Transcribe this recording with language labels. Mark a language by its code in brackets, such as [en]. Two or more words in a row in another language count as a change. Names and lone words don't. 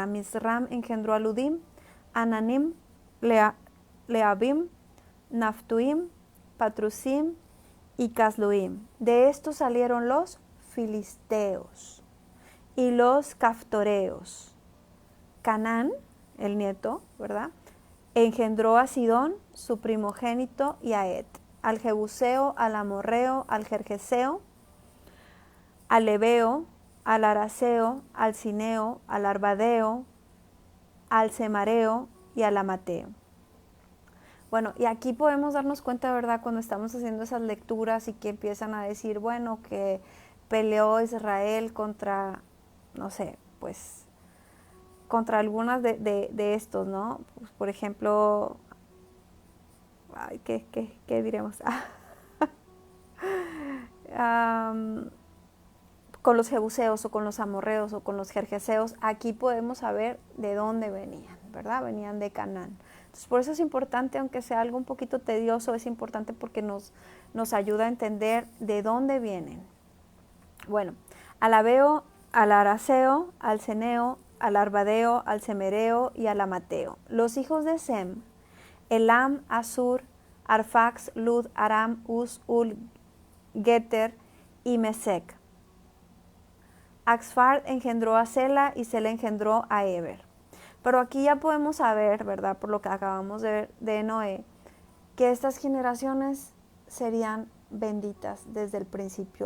[es] Misram engendró a Ludim, Ananim, Leabim, Naftuim, Patrusim y Casluim. De estos salieron los filisteos y los caftoreos. Canaán, el nieto, ¿verdad?, engendró a Sidón, su primogénito, y a Et, al Jebuseo, al Amorreo, al Gergeseo, al Ebeo, al Araseo, al Cineo, al Arbadeo, al Semareo y al Amateo. Bueno, y aquí podemos darnos cuenta, ¿verdad?, cuando estamos haciendo esas lecturas y que empiezan a decir, bueno, que peleó Israel contra, no sé, pues contra algunas de estos, ¿no? Pues, por ejemplo, ay, ¿qué diremos? Con los jebuseos o con los amorreos o con los jerjeseos, aquí podemos saber de dónde venían, ¿verdad? Venían de Canaán. Entonces, por eso es importante, aunque sea algo un poquito tedioso, es importante porque nos ayuda a entender de dónde vienen. Bueno, al Abeo, al Araseo, al Ceneo, al Arbadeo, al Semereo y al Amateo. Los hijos de Sem, Elam, Asur, Arfax, Lud, Aram, Uz, Ul, Geter y Mesec. Axfar engendró a Sela y Sela engendró a Eber. Pero aquí ya podemos saber, ¿verdad?, por lo que acabamos de ver de Noé, que estas generaciones serían benditas desde el principio.